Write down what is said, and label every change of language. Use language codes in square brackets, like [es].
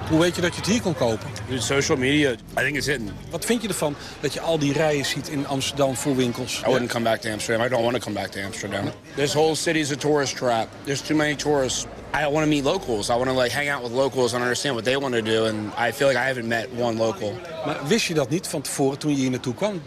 [nl] Hoe weet je dat je het hier kon kopen? [en] It's social media. I think it's hidden. [nl] Wat vind je ervan dat je al die rijen ziet in Amsterdam voor winkels? [en] I wouldn't come back to Amsterdam. I don't want to come back to Amsterdam. This whole city is a tourist trap. There's too many tourists. I want to meet locals. I want to like hang out with locals and understand what they want to do. And I feel like I haven't met one local. [nl] Maar wist je dat niet van tevoren toen je hier naartoe kwam?